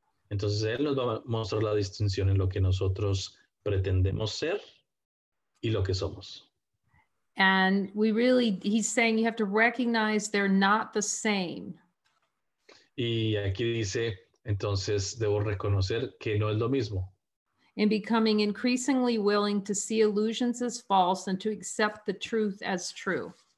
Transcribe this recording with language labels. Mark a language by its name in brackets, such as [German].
[Spanish] Entonces él nos va a mostrar la distinción en lo que nosotros pretendemos ser y lo que somos. [English] And he's saying you have to recognize they're not the same. [Spanish] Y aquí dice, entonces debo reconocer que no es lo mismo. [English] And becoming increasingly willing to see illusions as false and to accept the truth as true.